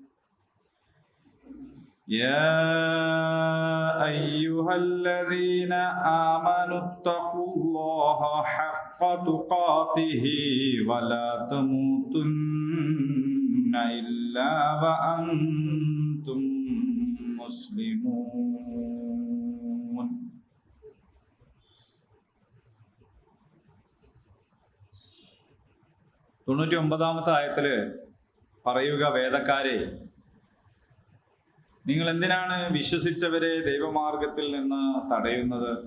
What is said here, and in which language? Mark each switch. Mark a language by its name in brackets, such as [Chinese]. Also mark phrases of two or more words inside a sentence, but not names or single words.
[Arabic] يا أيها الذين آمنوا اتقوا الله حق تقاته ولا تموتن إلا وأنتم مسلمون. [Malayalam] തൊണ്ണൂറ്റി ഒമ്പതാമത്തെ ആയത്തില് പറയുക, വേദക്കാരെ, നിങ്ങൾ എന്തിനാണ് വിശ്വസിച്ചവരെ ദൈവമാർഗത്തിൽ നിന്ന് തടയുന്നത്?